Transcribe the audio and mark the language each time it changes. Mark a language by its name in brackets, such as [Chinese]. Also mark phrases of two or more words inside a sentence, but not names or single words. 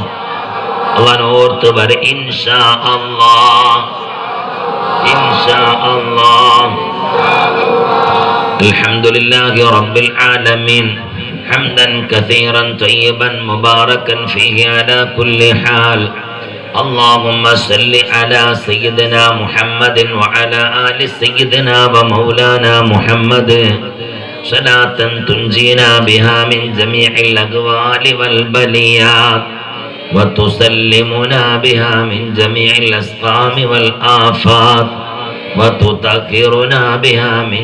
[Malayalam] അല്ലാഹുവോർത്ത് പറ [Arabic] إن شاء الله إن شاء الله. الحمد لله رب العالمين حمدا كثيرا طيبا مباركا فيه على كل حال. اللهم صل على سيدنا محمد وعلى آل سيدنا ومولانا محمد صلاة تنجينا بها من جميع الأقوال والبليات وتسلمنا بها من جميع الأسقام والآفات وتطهرنا بها من